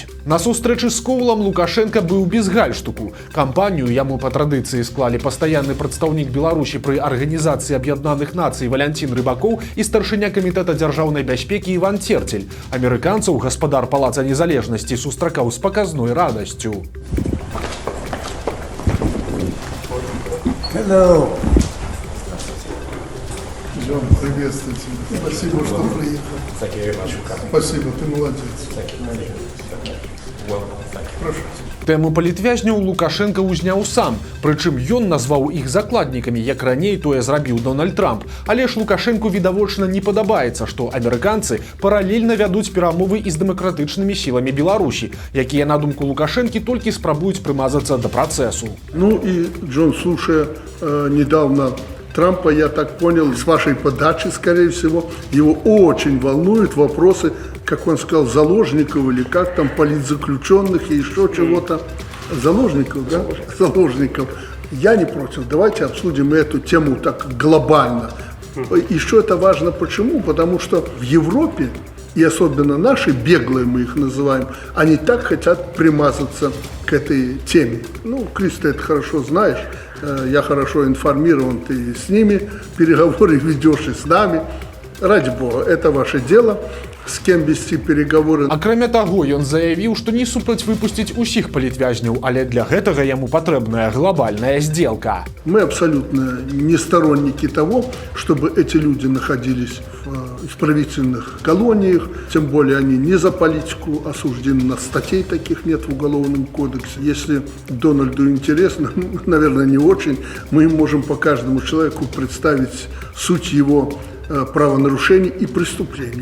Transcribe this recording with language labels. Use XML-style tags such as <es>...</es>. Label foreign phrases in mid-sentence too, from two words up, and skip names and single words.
<be>На сустрэчы з Коулам Лукашенка быў без гальштуку. Кампанію яму па традыцыі склалі пастаянны прадстаўнік Беларусі пры Арганізацыі Аб'яднаных Нацый Валянцін Рыбакоў і старшыня камітэта дзяржаўнай бяспекі Іван Церцель. Амерыканцаў гаспадар Палаца Незалежнасці сустракаў з паказной радасцю.</be> <ru>Hello. Джон, приветствую тебя. Спасибо, что приехал. Спасибо, ты молодец. Прошу.</ru> <be>Тэму палітвязняў Лукашенко ўзняў сам, прычым ён назваў іх закладнікамі, як раней тое зрабіў Дональд Трамп. Але ж Лукашэнку відавочна не падабаецца, што амерыканцы паралельна вядуць перамовы і з дэмакратычнымі сіламі Беларусі, якія, на думку Лукашэнкі, толькі спрабуюць прымазацца да працэсу.</be> <ru>Ну и, Джон, слушая недавно Трампа, я так понял, с вашей подачи, скорее всего, его очень волнуют вопросы, как он сказал, заложников или как там, политзаключенных и еще чего-то. Заложников, да? Заложников. Я не против. Давайте обсудим эту тему так глобально. Еще это важно почему? Потому что в Европе, и особенно наши, беглые мы их называем, они так хотят примазаться к этой теме. Ну, Крис, ты это хорошо знаешь. Я хорошо информирован, ты с ними переговоры ведешь и с нами. Ради бога, это ваше дело, с кем вести переговоры.</ru> <be>Акрамя таго, ён заявіў, што не супраць выпусціць усіх палітвязняў, але для гэтага яму патрэбная</be> <ru>глобальная сделка. Мы абсолютно не сторонники того, чтобы эти люди находились в исправительных колониях, тем более они не за политику осуждены, на статей таких нет в Уголовном кодексе. Если Дональду интересно, наверное, не очень, мы можем по каждому человеку представить суть его правонарушений и преступлений.</ru>